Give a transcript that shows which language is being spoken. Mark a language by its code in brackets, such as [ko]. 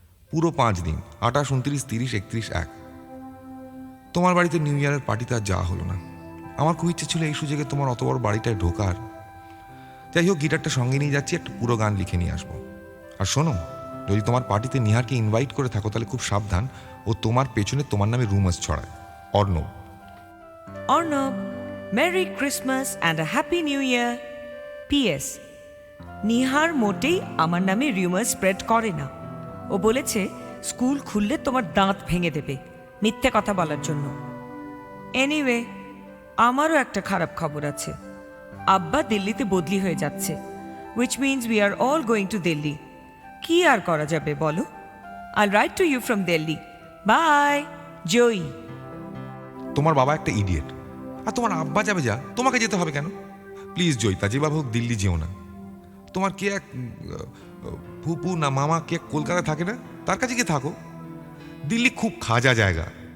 [bn] পুরো 5 দিন, 28, 29, 30, 31, 1। তোমার বাড়িতে নিউ ইয়ারের পার্টিতে আর যাওয়া হলো না। আমার খুব ইচ্ছে ছিল এই সুযোগে তোমার অত বড় বাড়িটায় ঢোকার। যাই হোক, গিটারটা সঙ্গে নিয়ে যাচ্ছি, একটা পুরো গান লিখে নিয়ে আসবো। আর শোনো, যদি তোমার পার্টিতে নিহারকে ইনভাইট করে থাকো তাহলে খুব সাবধান, ও তোমার পেছনে তোমার নামে রুমার্স ছড়ায়। Arnab. [en] Arnab, Merry Christmas and a Happy New Year. P.S. [bn] Nihar মোটেই আমার নামে রিউমার স্প্রেড করে না। ও বলেছে স্কুল খুললে তোমার দাঁত ভেঙে দেবে মিথ্যে কথা বলার জন্য। এনিওয়ে, আমারও একটা খারাপ খবর আছে। আব্বা দিল্লিতে বদলি হয়ে যাচ্ছে, [en] which means we are all going to Delhi. [bn] কি আর করা যাবে বলো? [en] I'll write to you from Delhi. Bye, Joey. [bn] তোমার বাবা একটা ইডিয়েট, আর তোমার আব্বা যাবে যা, তোমাকে যেতে হবে কেন? প্লিজ জয়িতা, যেভাবে হোক দিল্লি যেও না। তোমার কে এক ফুপু না মামা কে কলকাতা থাকে না, তার কাছে গিয়ে থাকো। দিল্লি খুব খাজা জায়গা।